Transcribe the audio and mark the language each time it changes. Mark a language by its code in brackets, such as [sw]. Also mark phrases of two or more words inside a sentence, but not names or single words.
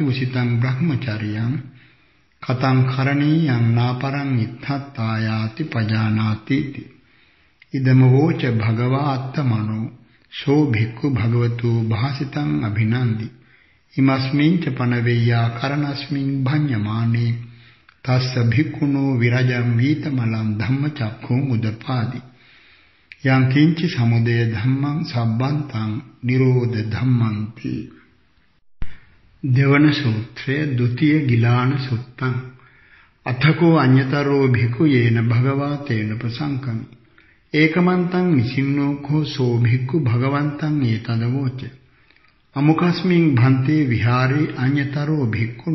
[pi] උසිතං බ්‍රහ්මචර්යං කතං කරණීයං නාපරං ඉත්තත්තායාති පජානාති ඉදම වෝච භගවා අත්තමනෝ සෝ භික්ඛු භගවතු භාසිතං අභිනන්දි ඉමස්මින් ච පනවෙය්‍යා කරණස්මින් භඤ්ඤමානේ තස්ස භික්ඛුනෝ විරජං වීතමලං ධම්මචක්ඛුං උදපාදි යං කිංචි සමුදය ධම්මං සම්බන්තං නිරෝධ ධම්මන්ති [si] දෙවන සූත්‍රය [pi] ဒုတိယ ගිලාන සුත්තං අතකෝ අඤ්‍යතරෝ භික්ඛු යේන භගවා තේන ප්‍රසංකමි ඒකමන්තං නිසින්නෝ කෝ සෝ භික්ඛු භගවන්තං ඒතදවෝච අමුකස්මින් භන්තේ විහාරේ අඤ්‍යතරෝ භික්ඛු